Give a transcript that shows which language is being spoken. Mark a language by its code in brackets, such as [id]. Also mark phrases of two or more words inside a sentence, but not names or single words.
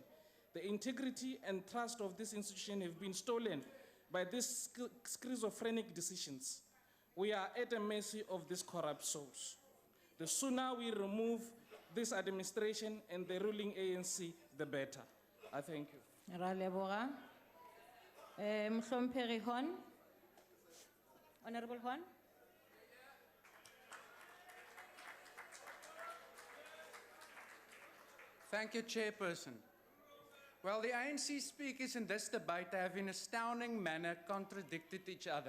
[en] The integrity and trust of this institution have been stolen by these schizophrenic decisions. We are at the mercy of these corrupt souls. The sooner we remove this administration and the ruling ANC, the better. I thank you. [nso] Ra leboga. Mhlomphegi Hon. [en] Honorable Hon. Thank you, Chairperson. Well, the ANC speakers in this debate have in astounding manner contradicted each other.